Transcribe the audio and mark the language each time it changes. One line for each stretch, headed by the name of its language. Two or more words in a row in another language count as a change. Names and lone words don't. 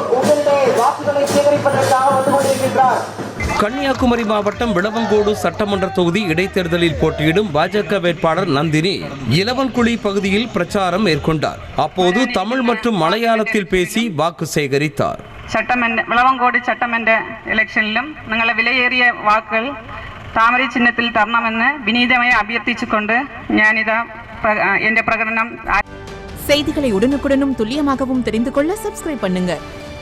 Tamil: கன்னியாகுமரி மாவட்டம் விளவங்கோடு சட்டமன்ற தொகுதி இடைத்தேர்தலில் போட்டியிடும் பாஜக வேட்பாளர் நந்தினி இலவன்குழி பகுதியில் பிரச்சாரம் மேற்கொண்டார். அப்போது தமிழ் மற்றும் மலையாளத்தில் பேசி வாக்கு சேகரித்தார்.
Malayalam: വിളവങ്കോട് ചട്ടമன்ற ഇലക്ഷനിലും നിങ്ങളെ വിലയേറിയ വാക്കുകൾ താമര ചിഹ്നത്തിൽ തരണമെന്ന് വിനീതമായി അഭ്യർത്ഥിച്ചുകൊണ്ട് ഞാനിതാ എന്റെ പ്രകടനം.
Tamil: செய்திகளை உடனுக்குடனும் துல்லியமாகவும் தெரிந்து கொள்ள சப்ஸ்கிரைப் பண்ணுங்க.